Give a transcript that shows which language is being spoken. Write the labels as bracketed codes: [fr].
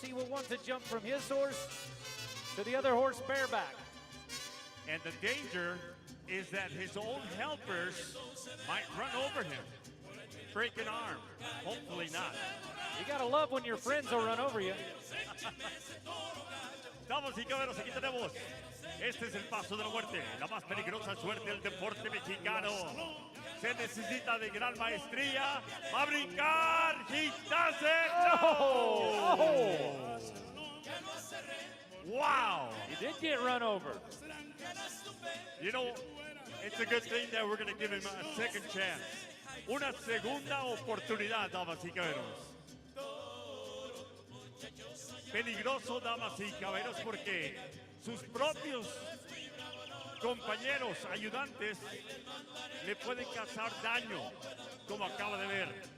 [en] He will want to jump from his horse to the other horse bareback. And the danger is that his own helpers might run over him, break an arm. Hopefully not. You gotta love when your friends will run over you. [es] Damas y caballeros, aquí tenemos. Este es el paso de la muerte, la más peligrosa suerte del deporte mexicano. Se necesita de gran maestría. Va a brincar. [en] He does it. Oh! Wow. He did get run over. You know, it's a good thing that we're going to give him a second chance. [es] Una segunda oportunidad, damas y caballeros. Peligroso, damas y caballeros, porque sus propios compañeros, ayudantes, le pueden causar daño, como acaba de ver.